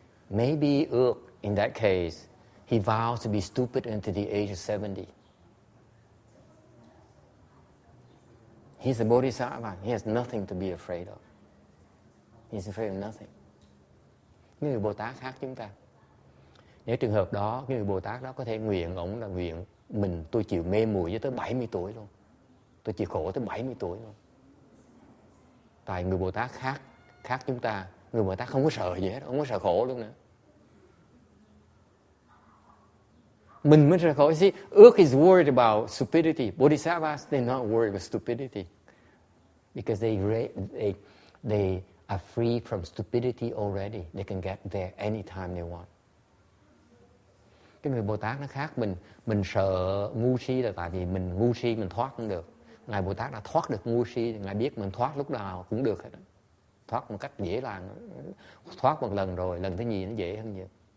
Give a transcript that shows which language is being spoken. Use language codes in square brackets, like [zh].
[en] Maybe in that case, he vows to be stupid until the age of 70. He's a Bodhisattva. He has nothing to be afraid of. He's afraid of nothing. [vi] Những người Bồ Tát khác chúng ta. Nếu trường hợp đó, cái người Bồ Tát đó có thể nguyện, ổng là nguyện tôi chịu mê muội với tới 70 tuổi luôn. Tôi chịu khổ tới 70 tuổi luôn. Tại người Bồ Tát khác chúng ta. Người Bồ Tát không có sợ gì hết, không có sợ khổ luôn nữa. Mình mới sợ khổ. [en] See, Ước is worried about stupidity. Bodhisattvas, they're not worried about stupidity. Because they are free from stupidity already. They can get there anytime they want. [vi] Cái người Bồ Tát nó khác mình sợ ngu si là tại vì mình ngu si mình thoát không được. Ngài Bồ Tát đã thoát được ngu si, Ngài biết mình thoát lúc nào cũng được hết. Thoát một cách dễ dàng. Thoát một lần rồi, lần thứ nhì nó dễ hơn nhiều.